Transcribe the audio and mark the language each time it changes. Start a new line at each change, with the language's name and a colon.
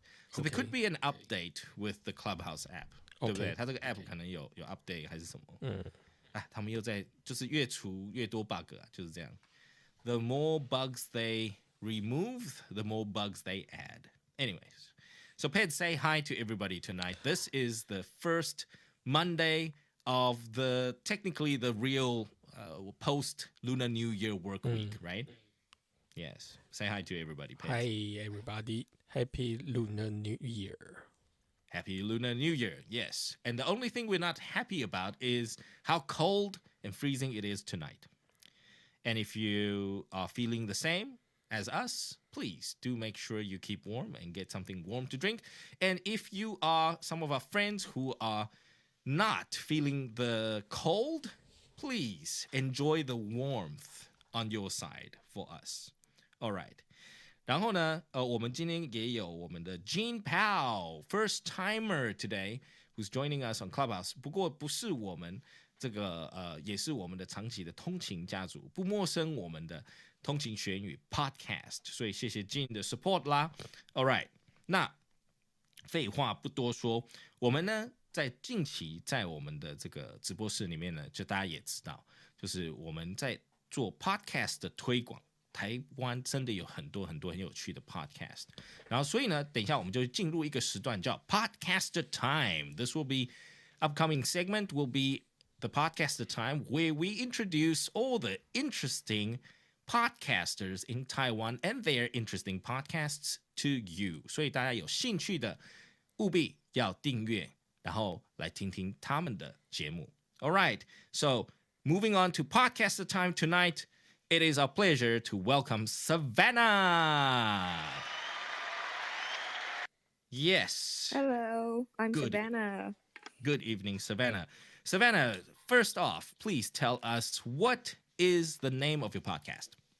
English: So there could be an update with the Clubhouse app，
Chinese: 对不对？它这个 app 可能有 update 还是什么？他们又在就是越除越多 bug 啊，就是这样。
English: The more bugs they remove, the more bugs they add. Anyways, so Ped, say hi to everybody tonight. This is the first Monday of technically the real post Lunar New Year work week, right? Yes. Say hi to everybody, Ped. Hi everybody. Happy Lunar New Year. Happy Lunar New Year, yes. And the only thing we're not happy about is how cold and freezing it is tonight. And if you are feeling the same as us, please do make sure you keep warm and get something warm to drink. And if you are some of our friends who are not feeling the cold, please enjoy the warmth on your side for us. All right.
Chinese: 然后呢，我们今天也有我们的
English: Jean Powell, first timer today, who's joining us on Clubhouse.
Chinese: 不过不是我们这个也是我们的长期的通勤家族，不陌生我们的通勤学语 Podcast。所以谢谢 Jean 的 support 啦。All right， 那废话不多说，我们呢在近期在我们的这个直播室里面呢，就大家也知道，就是我们在做 Podcast 的推广。台湾真的有很多很多很有趣的 podcast， 然后所以呢，等一下我们就进入一个时段叫 Podcaster Time.
English: This will be upcoming segment will be the Podcaster Time where we introduce all the interesting podcasters in Taiwan and their interesting podcasts to you.
Chinese: 所以大家有兴趣的务必要订阅，然后来听听他们的节目。
English: All right, so moving on to Podcaster Time tonight.It is our pleasure to welcome Savannah. Yes. Hello, I'm Good. Savannah. Good evening, Savannah. Savannah, first off, please tell us what is the name of your podcast?